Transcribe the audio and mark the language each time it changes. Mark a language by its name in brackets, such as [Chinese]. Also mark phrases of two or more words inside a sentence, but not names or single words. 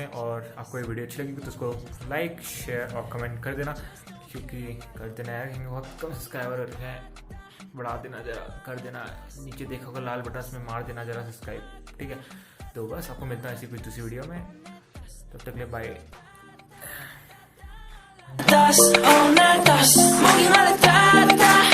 [Hindi] और आपको ये वीडियो अच्छी लगी तो उसको [English] like share [Hindi] और कमेंट कर देना, क्योंकि कर देना है, बहुत कम सब्सक्राइबर हैं, बढ़ा देना जरा, कर देना। नीचे देखोगे लाल बटन, उसमें मार देना जरा सब्सक्राइब, ठीक है। तो बस आपको मिलता है ऐसी कुछ दूसरी वीडियो में, तब तक के लिए बाय। Das, oh, na, das, morgen alle da, da.